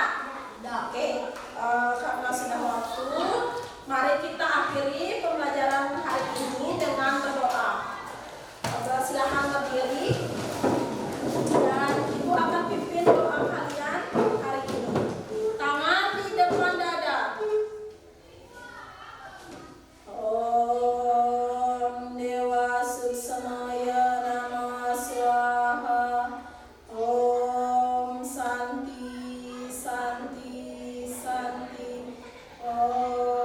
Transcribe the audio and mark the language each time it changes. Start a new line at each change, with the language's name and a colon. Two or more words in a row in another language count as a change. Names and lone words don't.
Indonesian: Oke, karena sudah waktu, mari kita akhiri pembelajaran hari ini dengan berdoa. Silakan berdiri dan ibu akan pimpin doa kalian hari ini. Tangan di depan dada.
Sanskrit: Om Dewa Susamaya Namah Swaha. Om Santi Santi Santi. Om